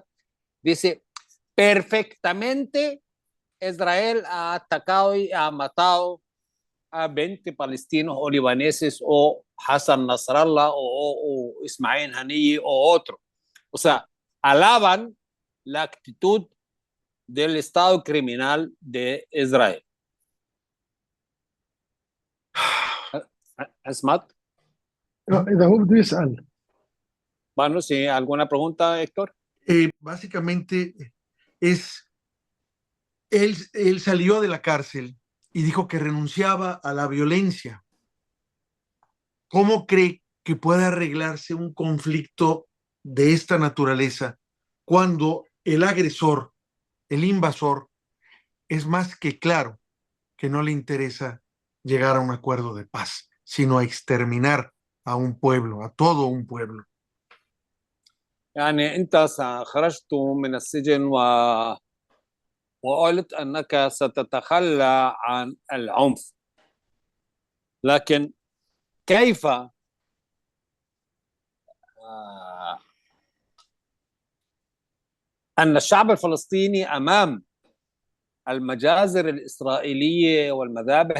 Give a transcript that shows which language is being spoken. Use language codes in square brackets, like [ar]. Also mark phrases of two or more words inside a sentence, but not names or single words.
[es] Dice, perfectamente Israel ha atacado y ha matado a 20 palestinos o libaneses o Hassan Nasrallah o Ismail Haniyeh o otro. O sea, alaban la actitud del Estado criminal de Israel. Asmat. [ar] إذا هو بده يسأل. [es] Bueno, ¿sí? ¿Alguna pregunta, Héctor? Básicamente él salió de la cárcel y dijo que renunciaba a la violencia. ¿Cómo cree que puede arreglarse un conflicto de esta naturaleza cuando el agresor, el invasor, es más que claro que no le interesa llegar a un acuerdo de paz, sino a exterminar a un pueblo, a todo un pueblo? [ar] يعني أنت خرجت من السجن وقلت أنك ستتخلى عن العنف، لكن كيف أن الشعب الفلسطيني أمام المجازر الإسرائيلية والمذابح